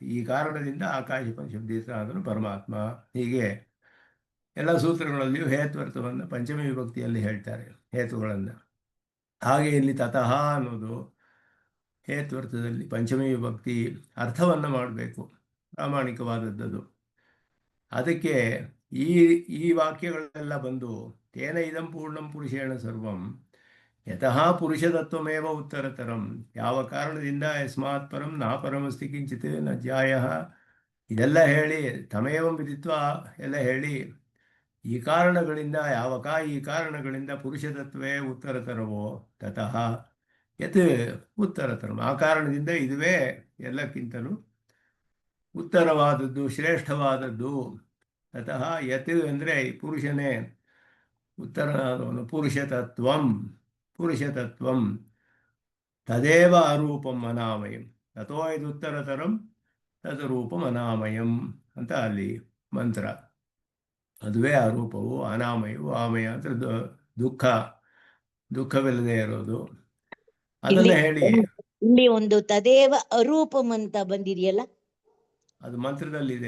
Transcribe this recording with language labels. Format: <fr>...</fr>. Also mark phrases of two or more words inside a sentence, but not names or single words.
<kn>ಈ ಕಾರಣದಿಂದ ಆಕಾಶ ಪಂಚಮದೀತ ಅಂದರೂ ಪರಮಾತ್ಮ. ಹೀಗೆ ಎಲ್ಲ ಸೂತ್ರಗಳಲ್ಲಿಯೂ ಹೇತ್ವರ್ಥವನ್ನು ಪಂಚಮಿ ವಿಭಕ್ತಿಯಲ್ಲಿ ಹೇಳ್ತಾರೆ ಹೇತುಗಳನ್ನು. ಹಾಗೆ ಇಲ್ಲಿ ತತಃ ಅನ್ನೋದು ಹೇತ್ವರ್ಥದಲ್ಲಿ ಪಂಚಮಿ ವಿಭಕ್ತಿ ಅರ್ಥವನ್ನು ಮಾಡಬೇಕು, ಪ್ರಾಮಾಣಿಕವಾದದ್ದು. ಅದಕ್ಕೆ ಈ ವಾಕ್ಯಗಳೆಲ್ಲ ಬಂದು</kn> <sa>ತೇನ ಇದಂ ಪೂರ್ಣಂ ಪುರುಷೇಣ ಸರ್ವಂ ಯತಃ ಪುರುಷತತ್ವಮೇವ ಉತ್ತರತರಂ,</sa> <kn>ಯಾವ ಕಾರಣದಿಂದ</kn> <sa>ಯಸ್ಮಾತ್ ಪರಂ ನಾಪರಮಸ್ತಿ ಕಿಂಚಿತ್ ನ ಜ್ಯಾಯಃ</sa> <kn>ಇದೆಲ್ಲ ಹೇಳಿ</kn> <sa>ತಮೇವಂ ವಿದಿತ್ವ</sa> <kn>ಎಲ್ಲ ಹೇಳಿ, ಈ ಕಾರಣಗಳಿಂದ ಈ ಕಾರಣಗಳಿಂದ</kn> <sa>ಪುರುಷತತ್ವೇ ಉತ್ತರತರವೋ ತತಃ ಯತ್ ಉತ್ತರತರಂ,</sa> <kn>ಆ ಕಾರಣದಿಂದ ಇದುವೇ ಎಲ್ಲಕ್ಕಿಂತಲೂ ಉತ್ತರವಾದದ್ದು, ಶ್ರೇಷ್ಠವಾದದ್ದು.</kn> <sa>ತತಃ ಯತ್</sa> <kn>ಅಂದರೆ ಪುರುಷನೇ ಉತ್ತರನಾದವನು,</kn> <sa>ಪುರುಷತತ್ವಂ ತದೇವ ಅರೂಪಂ ಅನಾಮಯಂ ತಥೋ ಇದುತ್ತರತರಂ ತದ್ ರೂಪಂ ಅನಾಮಯಂ</sa> <kn>ಅಂತ ಅಲ್ಲಿ ಮಂತ್ರ. ಅದುವೇ ಅರೂಪವು, ಅನಾಮಯವು. ಆಮಯ ಅಂದರೆ ದುಃಖವಿಲ್ಲದೆ ಇರೋದು. ಅದನ್ನ ಹೇಳಿ ಇಲ್ಲಿ ಒಂದು</kn> <sa>ತದೇವ ಅರೂಪಂ</sa> <kn>ಅಂತ ಬಂದಿದೆಯಲ್ಲ, ಅದು ಮಂತ್ರದಲ್ಲಿದೆ.</kn>